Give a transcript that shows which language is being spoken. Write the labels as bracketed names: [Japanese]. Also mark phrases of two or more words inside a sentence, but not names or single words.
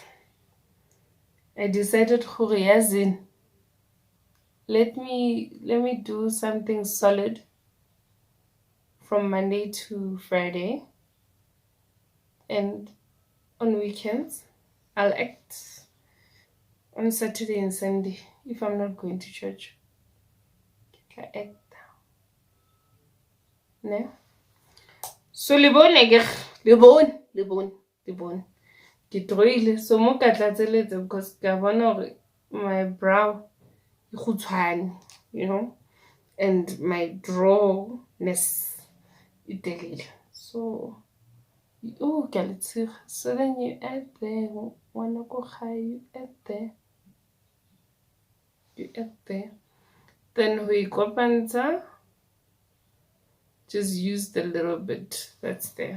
[English] I decided, let me do something solid from Monday to Friday, and on weekends I'll act on Saturday and Sunday if I'm not going to church. I act. Ne? [Southern Sotho] So lebone ke troile, so mo ka tlatseletse because ka bona hore [English] my brow [Southern Sotho] e khutshwane, [English] you know, and my drawness [Southern Sotho] e telele. [English] So oh, so then you add there, you add there, then we kopantsha, just use the little bit that's there.